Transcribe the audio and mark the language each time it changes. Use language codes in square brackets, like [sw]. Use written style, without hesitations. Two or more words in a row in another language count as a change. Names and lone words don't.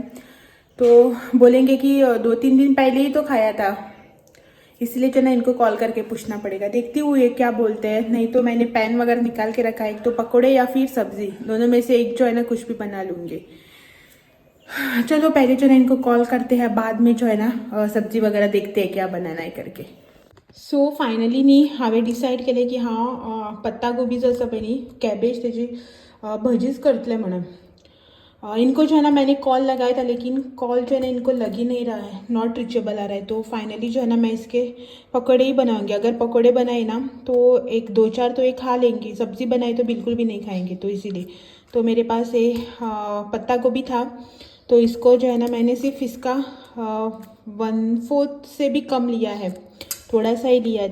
[hi] तो बोलेंगे कि 2-3 दिन पहले ही तो खाया था, इसलिए जो ना इनको कॉल करके पूछना पड़ेगा. देखती हूँ ये क्या बोलते हैं. नहीं तो मैंने पैन वगैरह निकाल के रखा है, एक तो पकोड़े या फिर सब्जी, दोनों में से एक जो है ना कुछ भी बना लूँगी. चलो पहले जो है इनको कॉल करते हैं, बाद में जो है ना सब्जी वगैरह देखते हैं क्या बनाना है करके. [kok] सो फायनली न्ही हांवें डिसायड केलें की हांव [hi] पत्ता गोबी [kok] जो आसा पळय न्ही, कॅबेज, तेजी भजीच करतलें म्हणून. [hi] इनको जो है ना मैंने कॉल लगाया था, लेकिन कॉल जो है ना इनको लग ही नहीं रहा है, [en] not reachable [hi] आ रहा है. तो फाइनली जो है ना मैं इसके पकौड़े ही बनाऊंगी. अगर पकौड़े बनाए ना तो 1-2-4 तो ये खा लेंगी, सब्जी बनाई तो बिल्कुल भी नहीं खाएंगे. तो इसीलिए तो मेरे पास ये पत्ता गोभी था, तो इसको जो है ना मैंने सिर्फ इसका 1/4 से भी कम लिया है, थोड़ा सा ही लिया है।